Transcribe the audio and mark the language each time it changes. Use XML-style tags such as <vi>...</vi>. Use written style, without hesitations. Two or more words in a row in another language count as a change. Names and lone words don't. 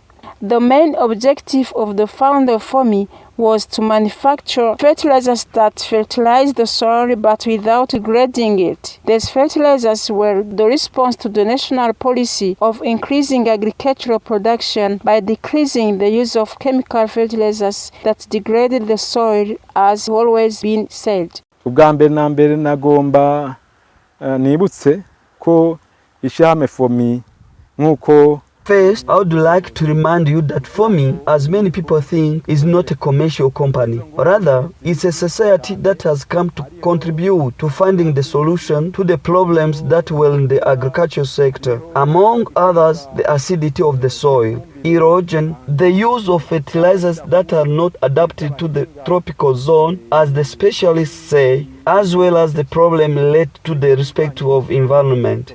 <en>The main objective of the founder of FOMI was to manufacture fertilizers that fertilize the soil but without degrading it. These fertilizers were the response to the national policy of increasing agricultural production by decreasing the use of chemical fertilizers that degraded the soil, as always been said.</en> <rn>Ubwa mbere na mbere nagomba nibutse ko ishame FOMI nkuko.</rn> <en>First, I would like to remind you that FOMI, as many people think, is not a commercial company. Rather, it's a society that has come to contribute to finding the solution to the problems that were in the agricultural sector. Among others, the acidity of the soil, erosion, the use of fertilizers that are not adapted to the tropical zone, as the specialists say, as well as the problem related to the respect of environment.</en>